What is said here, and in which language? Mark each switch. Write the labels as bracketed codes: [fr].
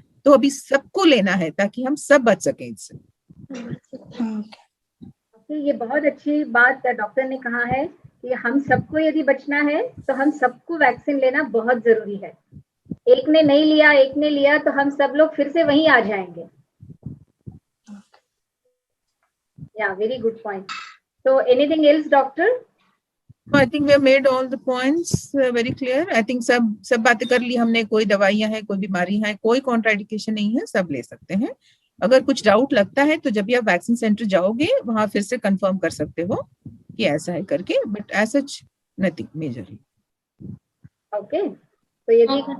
[hi] तो अभी सबको लेना है ताकि हम सब बच सकें इससे। ये बहुत अच्छी बात डॉक्टर ने कहा है कि हम सबको यदि बचना है तो हम सबको वैक्सीन लेना बहुत जरूरी है। एक ने नहीं लिया, एक ने लिया तो हम सब लोग फिर से वहीं आ जाएंगे। [en] Yeah very good point. So anything else, doctor? I think we have made all the points very clear. I think [hi] सब बातें कर ली हमने। कोई दवाइयां हैं, कोई बीमारी है, कोई कॉन्ट्राइंडिकेशन नहीं है, सब ले सकते हैं। अगर कुछ डाउट लगता है तो जब भी आप वैक्सीन सेंटर जाओगे वहां फिर से कंफर्म कर सकते हो कि ऐसा है करके, [en] But as such nothing majorly. [hi] Okay, तो यदि